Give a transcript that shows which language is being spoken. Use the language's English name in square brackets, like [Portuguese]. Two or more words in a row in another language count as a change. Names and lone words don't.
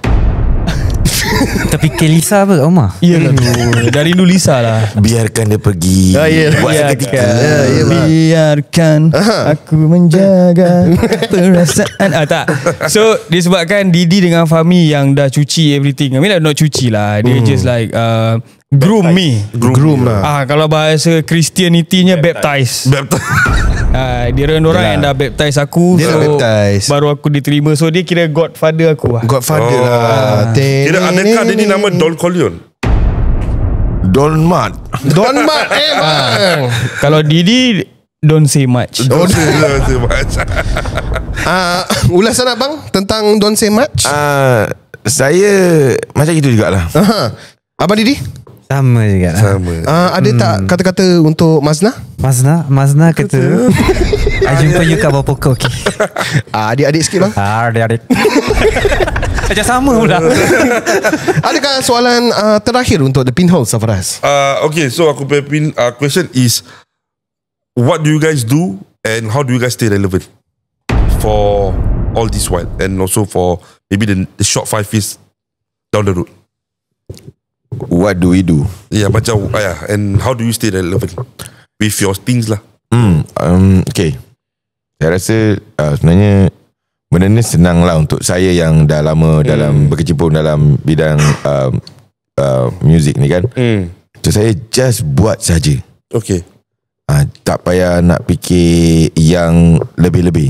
[Malay] Tapi Kelisa apa Omar? Iyalah tu. Dari dulu Lisa lah. Biarkan dia pergi. Buat seketika. Biarkan aku menjaga perasaan. Tak. So disebabkan Didi dengan Fahmi yang dah cuci everything. [English] I mean not [Malay] cuci lah. Dia [English] just like groom me. [Malay] Groom lah. Kalau bahasa Christianity-nya baptize. Dia orang yang dah baptize aku. Dia dah baptize. Baru aku diterima. So dia kira godfather aku lah. Godfather lah. Kira adakah dia ni nama Don Corleone? Don Mat. Don Mat bang. [English] Kalau Didi don't say much. [Malay] Ulasan abang tentang [English] don't say much. [Malay] Saya macam itu jugalah. Abang Didi? Sama juga lah. Ada tak kata-kata untuk Mazna? Mazna kata jumpa you kat bawah pokok. [English] Okay. [Malay] Adik-adik sikit bang. Adik-adik. Macam sama pula. Adakah soalan terakhir untuk The Pinhole, Safaraz? [English] Okay, so [Malay] aku punya [English] question is, what do you guys do and how do you guys stay relevant for all this while, and also for maybe the short 5 years down the road? What do we do? Yeah, macam and how do you stay relevant with your things lah? Okay. [Malay] Saya rasa sebenarnya benda ni senang lah untuk saya yang dah lama dalam berkecimpung dalam bidang music ni kan. So saya just buat saja. [English] Okay. [Malay] Tak payah nak fikir yang lebih-lebih.